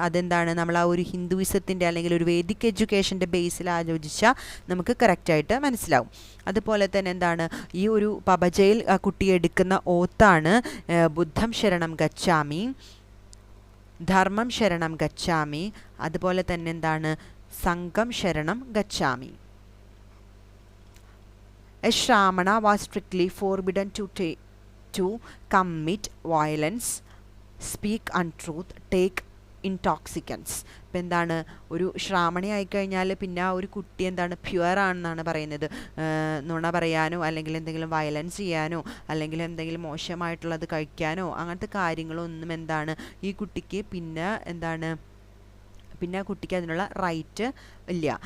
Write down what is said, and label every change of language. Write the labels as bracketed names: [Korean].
[Malayalam] അതെന്താണ്, നമ്മൾ ആ ഒരു ഹിന്ദുയിസത്തിൻ്റെ അല്ലെങ്കിൽ ഒരു വേദിക് എഡ്യൂക്കേഷൻ്റെ ബേസിൽ ആലോചിച്ചാൽ നമുക്ക് കറക്റ്റായിട്ട് മനസ്സിലാവും. അതുപോലെ തന്നെ എന്താണ്, ഈ ഒരു പബജയിൽ ആ കുട്ടി എടുക്കുന്ന ഓത്താണ് [Pali] ബുദ്ധം ശരണം ഗച്ഛാമി, ധർമ്മം ശരണം ഗച്ഛാമി, [Malayalam] അതുപോലെ തന്നെ എന്താണ് [Pali] സംഘം ശരണം ഗച്ഛാമി. [English] A Shramana was strictly forbidden to commit violence, speak untruth, take intoxicants. [Malayalam] ഇപ്പം എന്താണ്, ഒരു ശ്രാമണി ആയിക്കഴിഞ്ഞാൽ പിന്നെ ആ ഒരു കുട്ടി എന്താണ് പ്യുവർ ആണെന്നാണ് പറയുന്നത്. നുണ പറയാനോ അല്ലെങ്കിൽ എന്തെങ്കിലും വയലൻസ് ചെയ്യാനോ അല്ലെങ്കിൽ എന്തെങ്കിലും മോശമായിട്ടുള്ളത് കഴിക്കാനോ അങ്ങനത്തെ കാര്യങ്ങളൊന്നും എന്താണ് ഈ കുട്ടിക്ക് പിന്നെ എന്താണ് പിന്നെ ആ കുട്ടിക്ക് അതിനുള്ള റൈറ്റ് ഇല്ല.